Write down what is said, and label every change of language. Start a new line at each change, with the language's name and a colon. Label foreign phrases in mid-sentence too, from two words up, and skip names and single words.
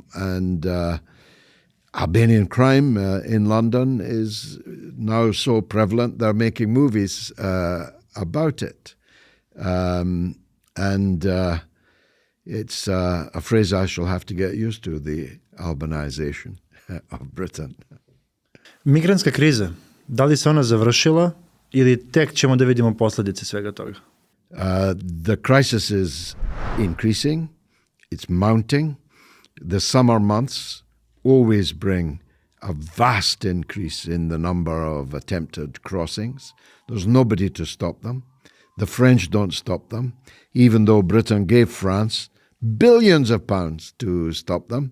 English: And Albanian crime in London is now so prevalent, they're making movies about it. It's a phrase I shall have to get used to, the Albanization of Britain.
Serbian: Migrantska kriza, da li se ona završila ili tek ćemo da vidimo posljedice svega toga?
English: The crisis is increasing. It's mounting. The summer months always bring a vast increase in the number of attempted crossings. There's nobody to stop them. The French don't stop them, even though Britain gave France billions of pounds to stop them.